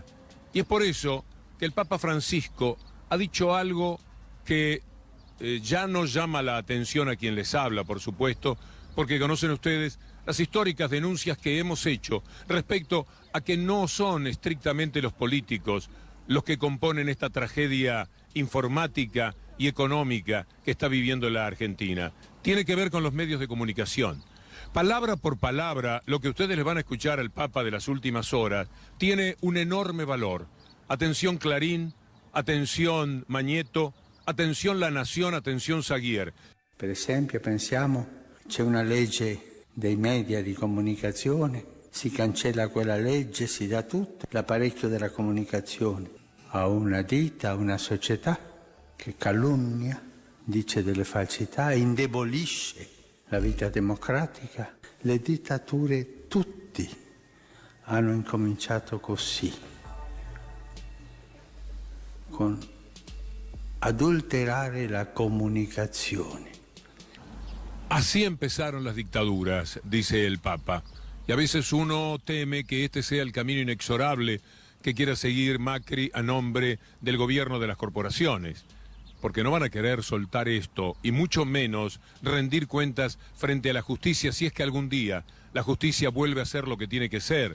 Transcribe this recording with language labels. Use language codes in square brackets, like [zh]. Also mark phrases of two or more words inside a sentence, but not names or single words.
[es] Y es por eso que el Papa Francisco ha dicho algo que ya no llama la atención a quien les habla, por supuesto, porque conocen ustedes las históricas denuncias que hemos hecho respecto a que no son estrictamente los políticos los que componen esta tragedia informática y económica que está viviendo la Argentina. Tiene que ver con los medios de comunicación. Palabra por palabra, lo que ustedes les van a escuchar al Papa de las últimas horas tiene un enorme valor. Atención Clarín, atención Magneto, atención La Nación, atención Zaguier. [it] Per esempio, pensiamo, c'è una legge dei media di comunicazione, si cancella quella legge, si dà tutto l'apparecchio della comunicazione a una ditta, a una società che calunnia, dice delle falsità, indebolisce la vita democratica. Le dittature, tutti hanno incominciato così, con adulterare la comunicazione. [es] Así empezaron las dictaduras, dice el Papa. Y a veces uno teme que este sea el camino inexorable que quiera seguir Macri a nombre del gobierno de las corporaciones. Porque no van a querer soltar esto, y mucho menos rendir cuentas frente a la justicia si es que algún día la justicia vuelve a ser lo que tiene que ser.